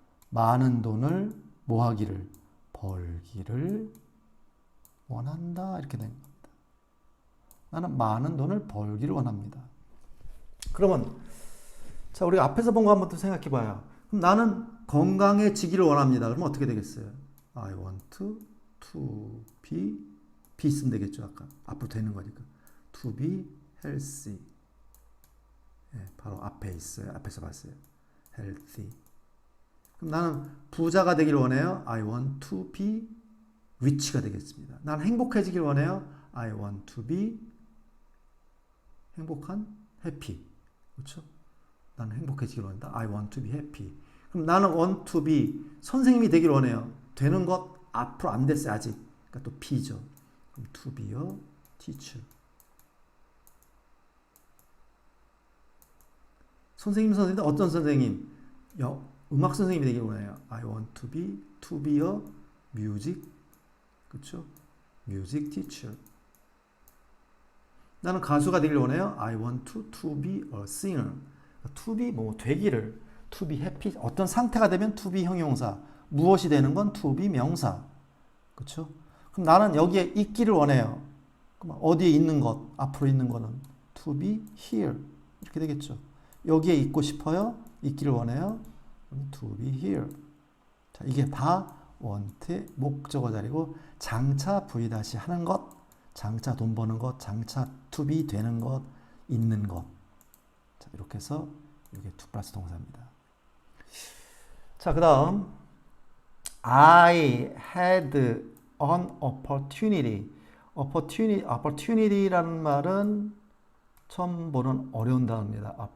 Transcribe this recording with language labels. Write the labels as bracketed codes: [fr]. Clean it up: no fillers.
[ko] 많은 돈을 뭐하기를? 벌기를 원한다 이렇게 된 겁니다. 나는 많은 돈을 벌기를 원합니다. 그러면 자 우리가 앞에서 본 거 한번 또 생각해 봐요. 그럼 나는 건강해지기를 원합니다. 그러면 어떻게 되겠어요? [en] I want to be [ko] 쓰면 되겠죠. 아까 앞으로 되는 거니까 [en] to be healthy. [ko] 바로 앞에 있어요. 앞에서 봤어요. healthy. 그럼 나는 부자가 되기를 원해요. [en] I want to be rich가 [ko] 되겠습니다. 나는 행복해지길 원해요. [en] I want to be 행복한 happy. [ko] 그렇죠? 나는 행복해지길 원한다. [en] I want to be happy. [ko] 그럼 나는 [en] want to be [ko] 선생님이 되길 원해요. 되는 것 앞으로 안 됐어요. 아직. 그러니까 또 B죠. [en] 그럼 to be a teacher. [ko] 선생님 어떤 선생님? 음악 선생님이 되길 원해요. [en] I want to be a music. [ko] 그렇죠? [en] music teacher. [ko] 나는 가수가 되길 원해요. [en] I want to be a singer. [ko] to be 뭐 되기를 [en] to be happy [ko] 어떤 상태가 되면 to be 형용사 무엇이 되는 건 to be 명사. 그렇죠? 그럼 나는 여기에 있기를 원해요. 그럼 어디에 있는 것 앞으로 있는 거는 [en] to be here [ko] 이렇게 되겠죠. 여기에 있고 싶어요. 있기를 원해요. [en] to be here. [ko] 자, 이게 다 want의 목적어 자리고 장차 V 다시 하는 것, 장차 돈 버는 것, 장차 to be 되는 것, 있는 것. 자, 이렇게 해서 이게 to 플러스 동사입니다. 자, 그다음 [en] I had an opportunity. [ko] opportunity라는 말은 처음 보는 어려운 단어입니다.